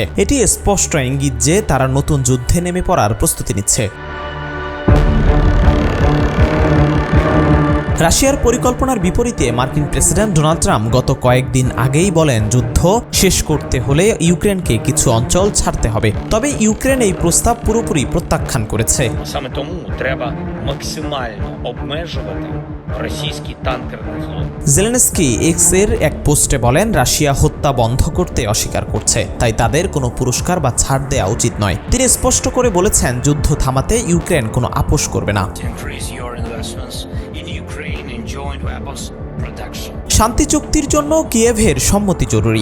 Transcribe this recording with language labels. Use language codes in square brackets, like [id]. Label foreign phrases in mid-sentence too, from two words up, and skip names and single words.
[bn] এটি স্পষ্ট ইঙ্গিত যে তারা নতুন যুদ্ধে নেমে পড়ার প্রস্তুতি নিচ্ছে। রাশিয়ার পরিকল্পনার বিপরীতে মার্কিন প্রেসিডেন্ট ডোনাল্ড ট্রাম্প গত কয়েকদিন আগেই বলেন, যুদ্ধ শেষ করতে হলে ইউক্রেনকে কিছু অঞ্চল ছাড়তে হবে। তবে ইউক্রেন এই প্রস্তাব পুরোপুরি প্রত্যাখ্যান করেছে। [uk] Саме тому треба максимально обмежувати російський танкерний флот. [bn] জেলেনস্কি এক্স এর এক পোস্টে বলেন, রাশিয়া হত্যা বন্ধ করতে অস্বীকার করছে, তাই তাদের কোনো পুরস্কার বা ছাড় দেওয়া উচিত নয়। তিনি স্পষ্ট করে বলেছেন, যুদ্ধ থামাতে ইউক্রেন কোনো আপোষ করবে না। শান্তি চুক্তির জন্য কিয়েভের সম্মতি জরুরি।